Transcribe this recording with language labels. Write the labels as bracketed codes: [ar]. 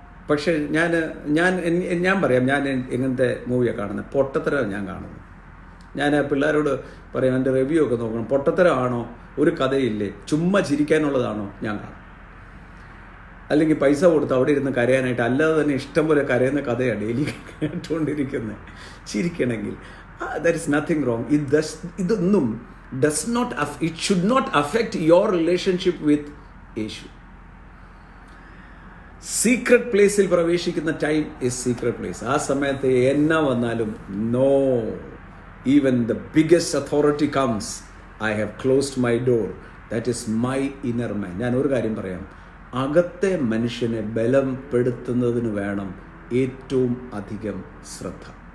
[ml] പക്ഷേ ഞാൻ പറയാം, ഞാൻ എങ്ങനത്തെ മൂവിയാണ് കാണുന്നത്? പൊട്ടത്തരം ഞാൻ കാണുന്നത്. ഞാൻ പിള്ളേരോട് പറയാം, എൻ്റെ റിവ്യൂ ഒക്കെ നോക്കണം. പൊട്ടത്തരമാണോ, ഒരു കഥയില്ലേ, ചുമ്മാ ചിരിക്കാനുള്ളതാണോ ഞാൻ കാണും. അല്ലെങ്കിൽ പൈസ കൊടുത്ത് അവിടെ ഇരുന്ന് കരയാനായിട്ട്, അല്ലാതെ തന്നെ ഇഷ്ടം പോലെ കരയുന്ന കഥയാണ് ഡെയിലി കേട്ടുകൊണ്ടിരിക്കുന്നത്. ചിരിക്കണമെങ്കിൽ [en] There is nothing wrong. [ml] ഇതൊന്നും [en] it should not affect your relationship with Yeshu. Secret പ്ലേസിൽ പ്രവേശിക്കുന്ന time is secret place. [ml] ആ സമയത്ത് എന്നാ വന്നാലും [en] No, even the biggest authority comes, I have closed my door, that is my inner man. [ml] ഞാൻ ഒരു കാര്യം പറയാം, അകത്തെ മനുഷ്യനെ ബലപ്പെടുത്തുന്നതിന് വേണം ഏറ്റവും അധികം ശ്രദ്ധ.